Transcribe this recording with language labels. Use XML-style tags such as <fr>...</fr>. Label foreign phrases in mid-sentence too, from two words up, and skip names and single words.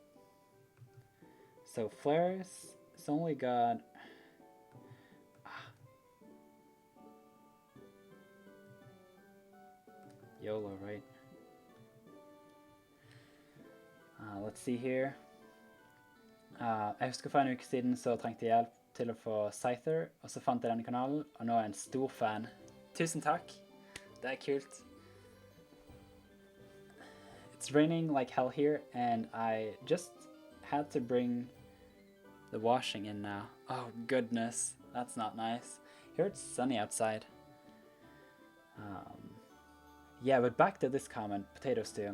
<en>So Flores, it's only got... YOLO, right? Let's see here.</en> <no>Jeg husker for en uke siden så trengte jeg hjelp til å få Scyther, og så fant jeg denne kanalen, og nå er jeg en stor fan. Tusen takk. Det er kult.</no> <en>It's raining like hell here, and I just had to bring the washing in now. Oh goodness, that's not nice. Here it's sunny outside. Yeah, but back to this comment, Potato Stew.</en>